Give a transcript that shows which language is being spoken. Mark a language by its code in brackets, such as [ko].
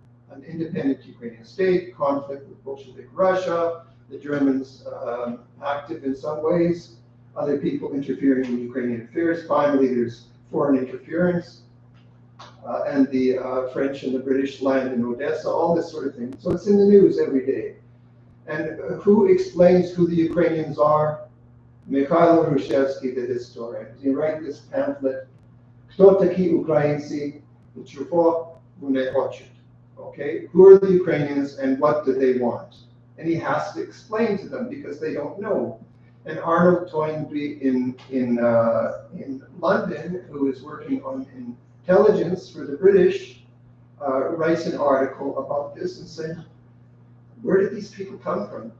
[en] An independent Ukrainian state, conflict with Bolshevik Russia, the Germans active in some ways, other people interfering in Ukrainian affairs. Finally, there's foreign interference, and the French and the British land in Odessa, all this sort of thing. So it's in the news every day. And who explains who the Ukrainians are? Mykhailo Hrushevsky, the historian. He writes this pamphlet, [uk] "Хто такі українці, чого вони хочуть?" [en] Okay, who are the Ukrainians and what do they want? And he has to explain to them because they don't know. And Arnold Toynbee in London, who is working on intelligence for the British, writes an article about this and said, where did these people come from?